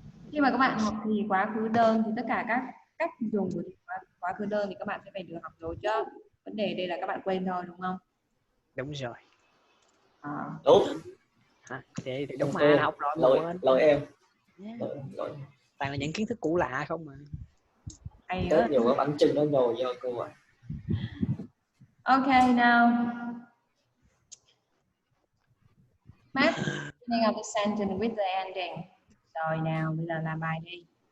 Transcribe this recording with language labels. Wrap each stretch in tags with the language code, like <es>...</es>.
<vi>Khi mà các bạn học thì quá khứ đơn thì tất cả các cách dùng của quá khứ đơn thì các bạn sẽ phải được học rồi chứ. Vấn đề đây là các bạn quên thôi, đúng không? Đúng rồi. Đúng. Thì đúng mà, học rồi mà quên. Lỗi em. Lỗi. Toàn là những kiến thức cũ lạ không mà. Hay rất nhiều cái bánh trưng nó nhồi vô cô ạ.</vi> <en>Okay, now Matt, beginning of the sentence with the ending.</en> <vi>Rồi nào, bây giờ làm bài đi.</vi>